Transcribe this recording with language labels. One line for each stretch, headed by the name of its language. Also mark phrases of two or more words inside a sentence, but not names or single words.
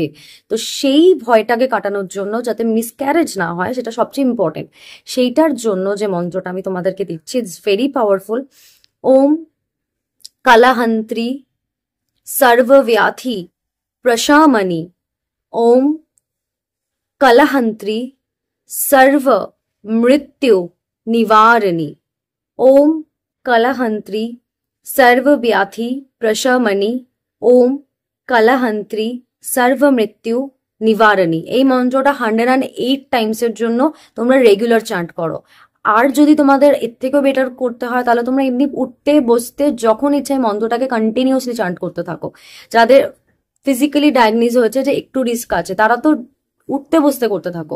Bangla: তো সেই ভয়টাকে কাটানোর জন্য, যাতে মিসক্যারেজ না হয়, সেটা সবচেয়ে ইম্পর্টেন্ট, সেইটার জন্য যে মন্ত্রটা আমি তোমাদেরকে দিচ্ছি,
English: it's very powerful.
Sanskrit: ওম কলহন্ত্রী সর্বব্যাধি প্রশমনী, ওম কলহন্ত্রী सर्व मृत्यु निवारणी, ओम कलहंत्री सर्व व्याधि प्रशमनी, ओम कलहंत्री सर्व मृत्यु নিবারণী।
Bangla: এই মন্ত্রটা 108 টাইমসের জন্য তোমরা
English: regular chant
Bangla: করো। আর যদি তোমাদের এর থেকেও বেটার করতে হয় তাহলে তোমরা এমনি উঠতে বসতে যখন ইচ্ছে মন্ত্রটাকে
English: continuously chant
Bangla: করতে থাকো। যাদের
English: physically diagnose
Bangla: হয়েছে যে একটু রিস্ক আছে, তারা তো উঠতে বসতে করতে থাকো।